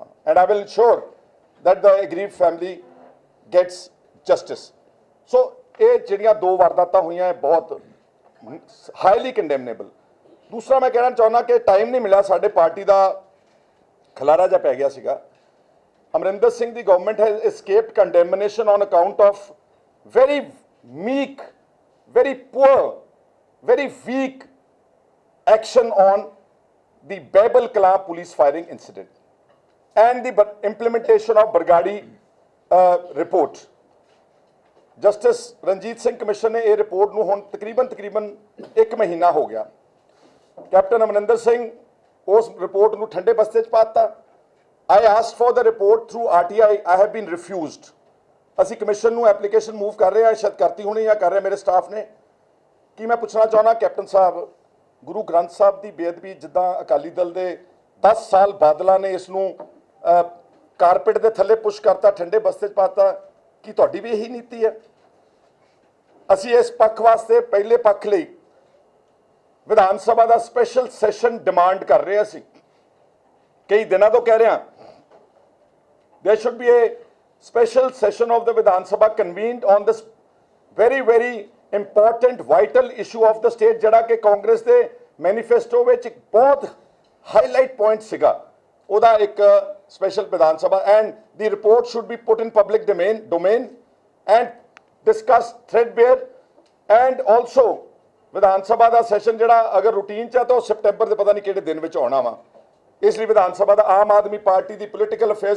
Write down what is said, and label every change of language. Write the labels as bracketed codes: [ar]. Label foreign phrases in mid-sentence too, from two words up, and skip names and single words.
[en] and I will ensure that the aggrieved family gets justice. [pa] ਸੋ ਇਹ ਜਿਹੜੀਆਂ ਦੋ ਵਾਰਦਾਤਾਂ ਹੋਈਆਂ, ਇਹ ਬਹੁਤ [en] highly condemnable. [pa] ਦੂਸਰਾ ਮੈਂ ਕਹਿਣਾ ਚਾਹੁੰਦਾ ਕਿ ਟਾਈਮ ਨਹੀਂ ਮਿਲਿਆ, ਸਾਡੇ ਪਾਰਟੀ ਦਾ ਖਲਾਰਾ ਜਿਹਾ ਪੈ ਗਿਆ ਸੀਗਾ। [en] ਅਮਰਿੰਦਰ ਸਿੰਘ ਦੀ government has escaped condemnation on account of very meek, very poor, very weak action on the Babel Kala police firing incident and the implementation of Bargadi report. [pa] ਜਸਟਿਸ ਰਣਜੀਤ ਸਿੰਘ ਕਮਿਸ਼ਨ ਨੇ ਇਹ ਰਿਪੋਰਟ ਨੂੰ ਹੁਣ ਤਕਰੀਬਨ 1 ਮਹੀਨਾ ਹੋ ਗਿਆ। ਕੈਪਟਨ ਅਮਰਿੰਦਰ ਸਿੰਘ ਉਸ ਰਿਪੋਰਟ ਨੂੰ ਠੰਡੇ ਬਸਤੇ 'ਚ ਪਾਤਾ। [en] I asked for the report through RTI. I have been refused. [pa] ਅਸੀਂ ਕਮਿਸ਼ਨ ਨੂੰ [en] application move [pa] ਕਰ ਰਹੇ ਹਾਂ, ਸ਼ਾਇਦ ਕਰਤੀ ਹੋਣੀ ਜਾਂ ਕਰ ਰਹੇ ਮੇਰੇ ਸਟਾਫ ਨੇ। ਕੀ ਮੈਂ ਪੁੱਛਣਾ ਚਾਹੁੰਦਾ ਕੈਪਟਨ ਸਾਹਿਬ, ਗੁਰੂ ਗ੍ਰੰਥ ਸਾਹਿਬ ਦੀ ਬੇਅਦਬੀ ਜਿੱਦਾਂ ਅਕਾਲੀ ਦਲ ਦੇ 10 ਸਾਲ ਬਾਦਲਾਂ ਨੇ ਇਸ ਨੂੰ ਕਾਰਪੇਟ ਦੇ ਥੱਲੇ ਪੁਸ਼ ਕਰਤਾ, ਠੰਡੇ ਬਸਤੇ 'ਚ ਪਾਤਾ, ਕੀ ਤੁਹਾਡੀ ਵੀ ਇਹੀ ਨੀਤੀ ਹੈ? ਅਸੀਂ ਇਸ ਪੱਖ ਵਾਸਤੇ, ਪਹਿਲੇ ਪੱਖ ਲਈ ਵਿਧਾਨ ਸਭਾ ਦਾ [en] special session [pa] ਡਿਮਾਂਡ ਕਰ ਰਹੇ ਸੀ। ਕਈ ਦਿਨਾਂ ਤੋਂ ਕਹਿ ਰਿਹਾ [en] there should be a special session of the Vidhan Sabha convened on this very very important vital issue of the state [pa] ਜਿਹੜਾ ਕਿ ਕਾਂਗਰਸ ਦੇ ਮੈਨੀਫੈਸਟੋ ਵਿੱਚ ਇੱਕ ਬਹੁਤ [en] highlight point [pa] ਸੀਗਾ ਉਹਦਾ ਇੱਕ ਸਪੈਸ਼ਲ ਵਿਧਾਨ ਸਭਾ [en] and the report should be put in public domain and discuss threadbare and also [pa] ਵਿਧਾਨ ਸਭਾ ਦਾ ਸੈਸ਼ਨ ਜਿਹੜਾ ਅਗਰ ਰੂਟੀਨ ਚ ਆ ਤਾਂ ਉਹ ਸਪਟੈਂਬਰ ਦੇ ਪਤਾ ਨਹੀਂ ਕਿਹੜੇ ਦਿਨ ਵਿੱਚ ਆਉਣਾ ਵਾ ਇਸ ਲਈ ਵਿਧਾਨ ਸਭਾ ਦਾ ਆਮ ਆਦਮੀ ਪਾਰਟੀ ਦੀ [en] political affairs